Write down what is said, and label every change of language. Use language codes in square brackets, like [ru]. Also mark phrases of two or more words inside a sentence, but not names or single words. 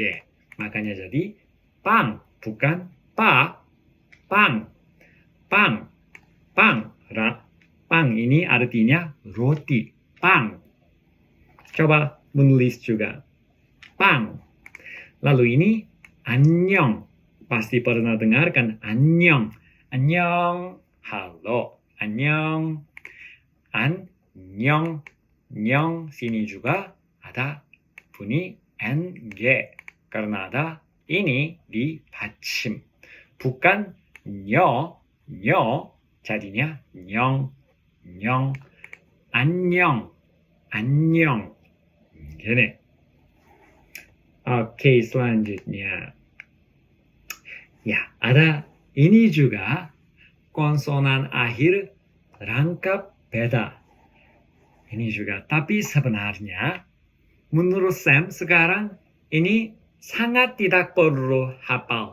[id] Makanya jadi pang, bukan pa. Pang. Pang. Pang ini artinya roti. Pang. Coba menulis juga. Pang. Lalu ini 안녕. Pasti pernah dengar kan? [ko] 안녕. 안녕. Halo. 안녕. 안녕. 녕. [id] Sini juga ada bunyi ng. Karena ada ini di 받침. Bukan 녀. jadinya 녕. [ko] 안녕. 안녕. [id] Gini. Oke, selanjutnya. Ya, ada ini juga konsonan akhir rangkap beda. Ini juga. Tapi sebenarnya menurut Sam sekarang ini sangat tidak perlu hafal.